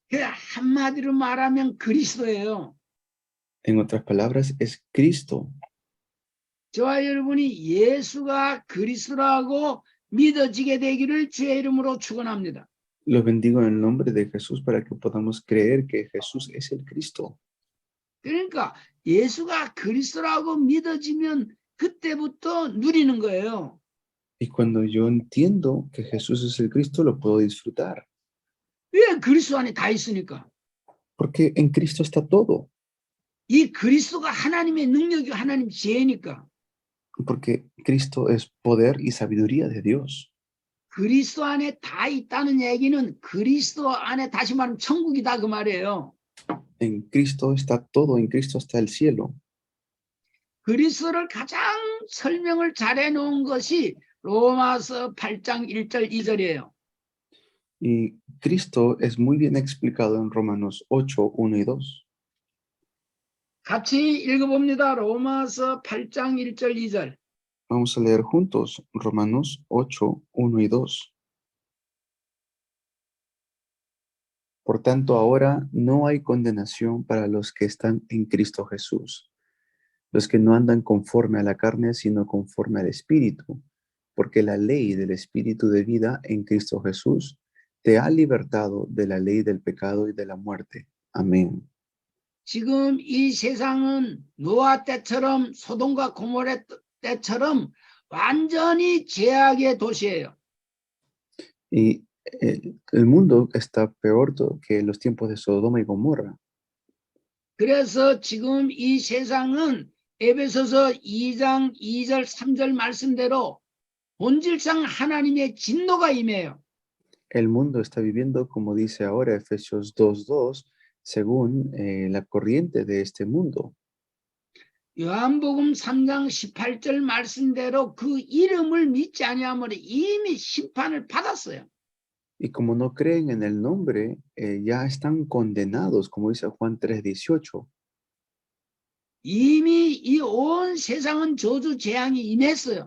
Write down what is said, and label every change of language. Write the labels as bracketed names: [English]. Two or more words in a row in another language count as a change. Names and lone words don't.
[Korean] 한마디로 말하면 그리스도예요. [Spanish] En otras palabras, es Cristo. [Korean] 저와 여러분이 예수가 그리스도라고 믿어지게 되기를 주의 이름으로 축원합니다. [Spanish] Los bendigo en el nombre de Jesús para que podamos creer que Jesús es el Cristo. [Korean] 그러니까 예수가 그리스도라고 믿어지면 그때부터 누리는 거예요. [Spanish] Y cuando yo entiendo que Jesús es el Cristo, lo puedo disfrutar. [Korean] 왜? 그리스도 안에 다 있으니까. [Spanish] Porque en Cristo está todo. [Korean] 이 그리스도가 하나님의 능력이 하나님 지혜니까. [Spanish] Porque Cristo es poder y sabiduría de Dios. [Korean] 그리스도 안에 다 있다는 얘기는 그리스도 안에 다시 말하면 천국이다 그 말이에요. [Spanish] En Cristo está todo, en Cristo está el cielo. [Korean] 그리스도를 가장 설명을 잘해 놓은 것이 로마서 8장 1절 2절이에요. [Spanish] Y Cristo es muy bien explicado en Romanos 8, 1 y 2. [Korean] 같이 읽어봅니다. 로마서 8장 1절 2절. [Spanish] Vamos a leer juntos Romanos 8, 1 y 2. Por tanto, ahora no hay condenación para los que están en Cristo Jesús, los que no andan conforme a la carne, sino conforme al Espíritu, porque la ley del Espíritu de vida en Cristo Jesús te ha libertado de la ley del pecado y de la muerte. Amén. [Korean] 지금 이 세상은 노아 때처럼 소돔과 고모라 때처럼 완전히 죄악의 도시예요. [Spanish] Y el mundo está peor que los tiempos de Sodoma y Gomorra. [Korean] 그래서 지금 이 세상은 에베소서 2장 2절 3절 말씀대로 본질상 하나님의 진노가 임해요. [Spanish] El mundo está viviendo, como dice ahora Efesios 2:2, según la corriente de este mundo. [Korean] 요한복음 3장 18절 말씀대로 그 이름을 믿지 아니하므로 이미 심판을 받았어요. [Spanish] Y como no creen en el nombre, ya están condenados, como dice Juan 3:18. [Korean] 이미 이 온 세상은 저주 재앙이 임했어요.